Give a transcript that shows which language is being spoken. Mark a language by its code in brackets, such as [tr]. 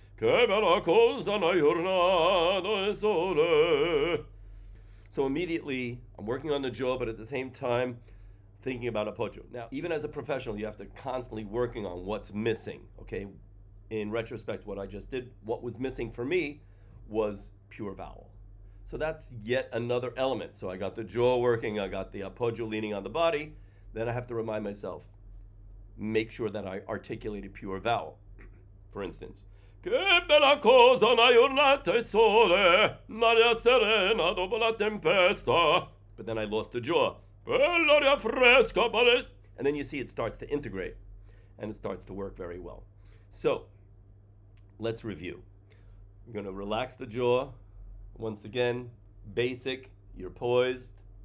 [it] Che bella cosa una giornata e sole. [en] So immediately, I'm working on the jaw, but at the same time, thinking about appoggio. Now, even as a professional, you have to constantly working on what's missing, okay? In retrospect, what I just did, what was missing for me was pure vowel. So that's yet another element. So I got the jaw working, I got the appoggio leaning on the body, then I have to remind myself, make sure that I articulated pure vowel. For instance, [it] che bella cosa una giornata e sole, l'aria serena dopo la tempesta. [en] But then I lost the jaw. [it] L'aria fresca, [en] and then you see it starts to integrate, and it starts to work very well. So, let's review. You're going to relax the jaw. Once again, basic, you're poised.